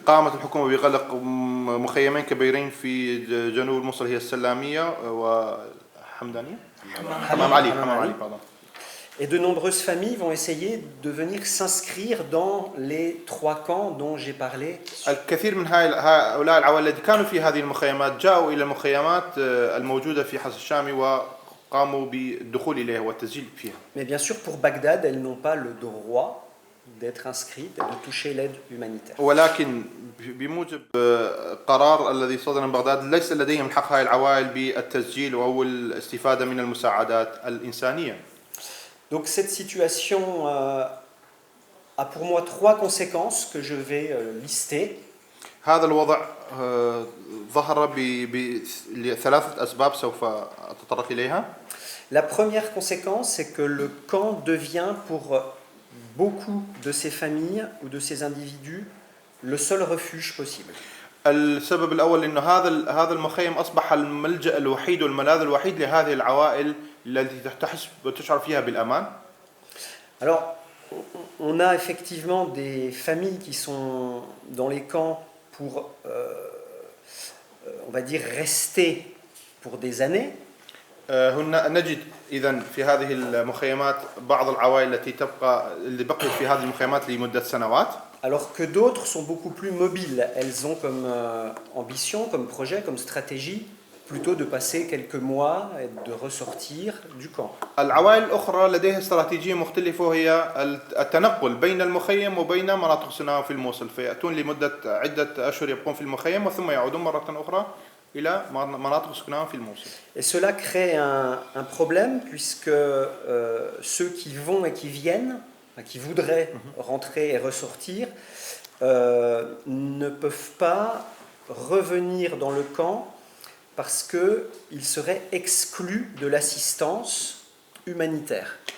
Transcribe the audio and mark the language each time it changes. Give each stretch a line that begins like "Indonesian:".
Arabic: قامت الحكومة بغلق مخيمين كبيرين في جنوب الموصل هي السلامية وحمدانية. حمام علي.
French: Et de nombreuses familles vont essayer de venir s'inscrire dans les trois camps dont j'ai parlé.
Arabic: الكثير من هؤلاء العوائل الذين كانوا في هذه المخيمات جاءوا إلى المخيمات الموجودة في حصن الشامي وقاموا بالدخول إليها والتسجيل فيها.
French: Mais bien sûr, pour Bagdad, elles n'ont pas le droit d'être inscrites et de toucher l'aide humanitaire.
Arabic: ولكن بموجب قرار الذي صدر من بغداد ليس لديهم حق هذه العوائل بالتسجيل أو الاستفادة من المساعدات الإنسانية.
French: Donc cette situation a pour moi trois conséquences que je vais lister.
Arabic: هذا الوضع ظهر لثلاثة أسباب سوف أتطرق إليها.
French: La première conséquence, c'est que le camp devient pour beaucoup de ces familles ou de ces individus le seul refuge possible.
Arabic: السبب الأول إنه هذا المخيم أصبح الملجأ الوحيد والملاذ الوحيد لهذه العوائل التي تحس وتشعر فيها بالأمان.
French: Alors, on a effectivement des familles qui sont dans les camps pour, on va dire, rester pour des années.
Arabic: نجد إذن في هذه المخيمات بعض العوائل اللي بقيت في هذه المخيمات لمدة سنوات.
French: Alors que d'autres sont beaucoup plus mobiles. Elles ont comme ambition, comme projet, comme stratégie, plutôt de passer quelques mois et de ressortir du camp.
Arabic: العوائل الأخرى لديها استراتيجية مختلفة وهي التنقل بين المخيم وبين مناطق سكنهم في الموصل، فيأتون لمدة عدة أشهر يبقون في المخيم وثم يعودون مرة أخرى إلى مناطق سكنهم في الموصل.
French: Et cela crée un problème puisque ceux qui vont et qui viennent qui voudraient rentrer et ressortir, ne peuvent pas revenir dans le camp parce qu'ils seraient exclus de l'assistance humanitaire.